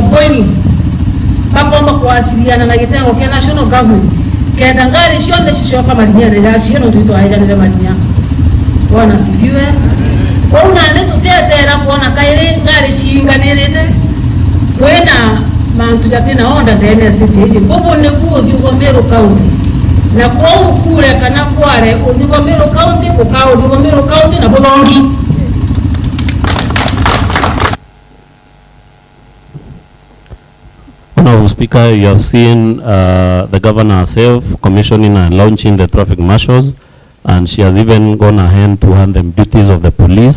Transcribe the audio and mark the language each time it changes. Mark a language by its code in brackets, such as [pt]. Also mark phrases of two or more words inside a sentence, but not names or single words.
[mer] boiling bakomba kuwasiliana na gitengo kia [en] national government [mer] kenda ngari cionde cicoka marinyere ya ciono tuito aejanire marinya bwana sifiwe kwa unande tutetera kuona kaire ngari ciinganirite kwena mantu jatina onda ndene city bobo ne kuo yugo Meru County na kwa ukure kana kware udhibo Meru County ukao udhibo Meru County na Bothongi. [en] Honorable Speaker, you have seen the governor herself commissioning and launching the traffic marshals, and she has even gone ahead to hand them duties of the police.